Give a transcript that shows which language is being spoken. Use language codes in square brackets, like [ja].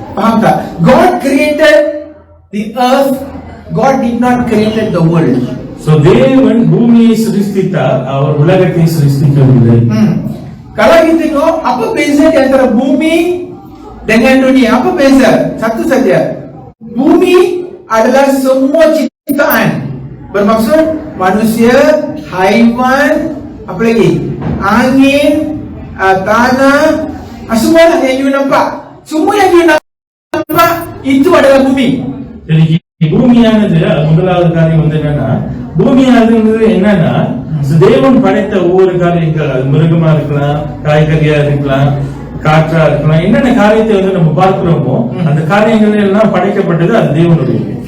[ms] Faham tak? [en] God created the earth, God did not create the world. [ta] So தேவன் பூமியை சிருஷ்டித்தார், அவர் உலகத்தை சிருஷ்டிக்கவில்லை. [ms] Kalau kita tengok apa beza di antara bumi dengan dunia? Apa beza? Satu saja. Bumi adalah semua ciptaan. Bermaksud manusia, haiwan, apa lagi? Angin, tanah, semua yang you nampak. Semua yang you nampak itu adalah bumi. [ta] Jadi பூமியானது முதலாவது காரியம் வந்து என்னன்னா, பூமியானது என்னன்னா தேவன் படைத்த ஒவ்வொரு காரியங்கள், அது மிருகமா இருக்கலாம், காய்கறியா இருக்கலாம், காற்றா இருக்கலாம், என்னென்ன காரியத்தை வந்து நம்ம பார்க்கிறோமோ அந்த காரியங்கள் எல்லாம் படைக்கப்பட்டது அது தேவனுடைய.